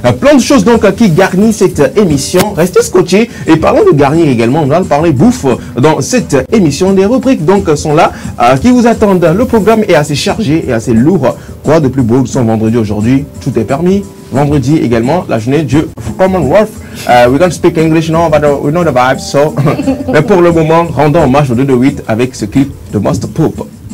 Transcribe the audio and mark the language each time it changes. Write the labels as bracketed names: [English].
[French] Plein de choses donc qui garnissent cette émission. Restez scotchés et parlons de garnir également. On va parler bouffe dans cette émission. Les rubriques donc sont là qui vous attendent. Le programme est assez chargé et assez lourd. Quoi de plus beau que son vendredi aujourd'hui? Tout est permis. Vendredi également, la journée du Commonwealth. [English] We don't speak English now, but we know the vibes. [French] So, mais pour le moment, rendons hommage au 228 avec ce clip de Master Poop.